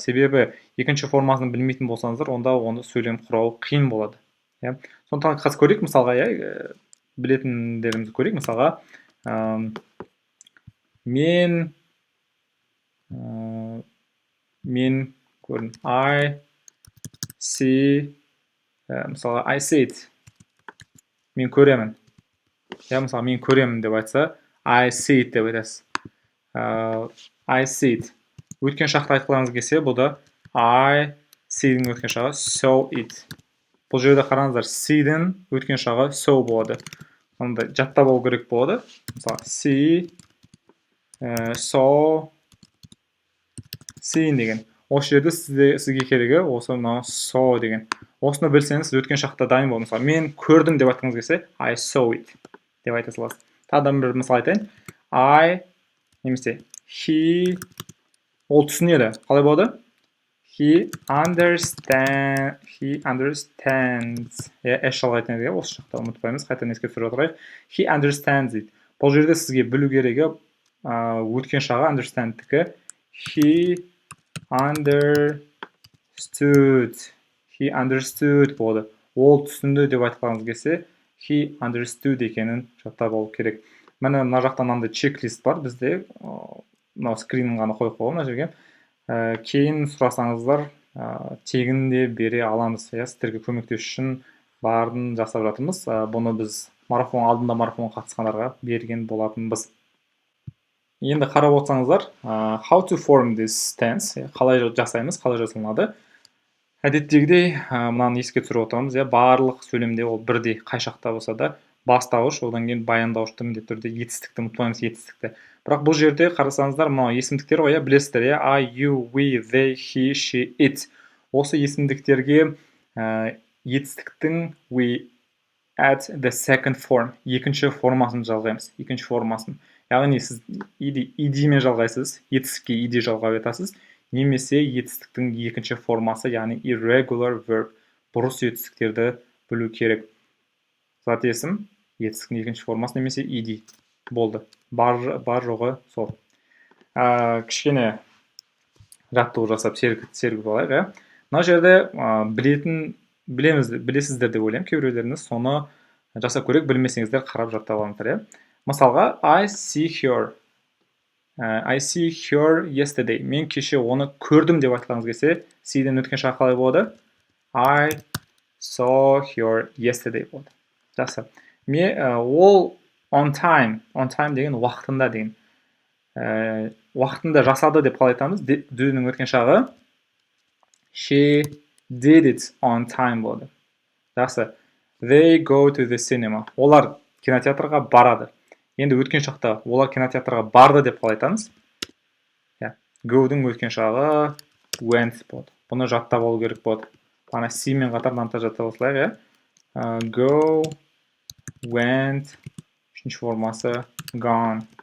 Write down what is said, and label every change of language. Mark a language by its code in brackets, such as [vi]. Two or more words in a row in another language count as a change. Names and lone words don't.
[kk] Себебі екінші формасын білмейтін болсаңыздар, онда оны сөйлем құрау қиын болады. Сондықтан қазір көрейік, мысалға, білетіндерімізді көрейік. Мысалға, мен көрдім. [en] I see, мысалға, I see it. [kk] Мен көремін. Мысалы, мен көремін деп айтса, [en] I see it [kk] деп айтасыз. [en] I see it. [kk] Өткен шақты айтқыларыңыз келсе, бұл да [en] I see-дің [kk] өткен шағы [en] saw it. [kk] Бұл жерде қараңыздар, see-дің өткен шағы saw болады. Оны жаттап алу керек болады. Мысалы, [en] see, saw, see деген. [kk] Осы жерде сізге керегі осы saw деген. Осыны білсеңіз, сіз өткен шақта дайын болды. Мысалы, мен көрдім деп айтқыңыз келсе, [en] I saw it [kk] деп айта саласыз. Тағы бір мысал айтайын. I немесе he ол түсінеді. Қалай болады? [en] He understands. [kk] Эш жалғайтын еді, осы жақта ұмытпаймыз, қайтадан еске түсіріп отырайық. [en] He understands [kk] дейді. Бұл жерде сізге білу керегі өткен шағы understand'тікі. [en] He understood болады. [kk] Ол түсінді деп айтқаныңыз келсе, [en] he understood [kk] екенін жаттап алу керек. Міне мына жақта мынандай чек-лист бар бізде. Мынау скринін ғана қойып қойған мына жерге. Кейін сұрасаңыздар, тегін де бере аламыз. Сіздерге көмектесу үшін барын жасап жатырмыз. Бұны біз алдында марафон қатысқандарға берген болатынбыз. Енді қарап отырсаңыздар, [en] how to form this tense, [kk] қалай жасаймыз, қалай жасалынады. Әдеттегідей, мынаны еске түсіріп отырмыз, барлық сөйлемде ол бірдей, қай шақта болса да, бастауыш, одан кейін баяндауышты міндетті түрде етістікті ұмытпаймыз, етістікті. Бірақ бұл жерде қарасаңыздар, мынау есімдіктер ғой, білесіздер, [en] I, you, we, they, he, she, it. [kk] Осы есімдіктерге етістіктің [en] we add the second form, [kk] екінші формасын жалғаймыз, екінші формасын. Яғни сіз ed-мен жалғайсыз, етістікке ed жалғап етасыз, немесе етістіктің екінші формасы, яғни [en] irregular verb, [kk] бұрыс етістіктерді білу керек. Зат есім, етістіктің екінші формасы, немесе ed болды. Бар жоғы сол. Кішкене жаттығу жасап сергіп алайық. Мына жерде білесіздер деп ойлаймын, кейбіреулеріңіз соны жасап көрейік, білмесеңіздер қарап жаттап алыңыздар. Мысалға, [en] I see her yesterday. [kk] Мен кеше оны көрдім деп айтқаныңыз келсе, see-ден өткен шақ қалай болады? [en] I saw her yesterday [kk] болады. Жақсы. Ол [en] on time [kk] деген уақытында деген. Уақытында жасады деп қалай айтамыз? Do-ның өткен шағы [en] she did it on time болады. [kk] Жақсы. [en] They go to the cinema. [kk] Олар кинотеатрға барады. Енді өткен шақта олар кинотеатрға барды деп қалай айтамыз? Go-дің өткен шағы went болады. Бұны жаттап алу керек болады. Ана C-мен қатар мынаны жаттап алсақ, [en] go, went, [kk] үшінші формасы gone.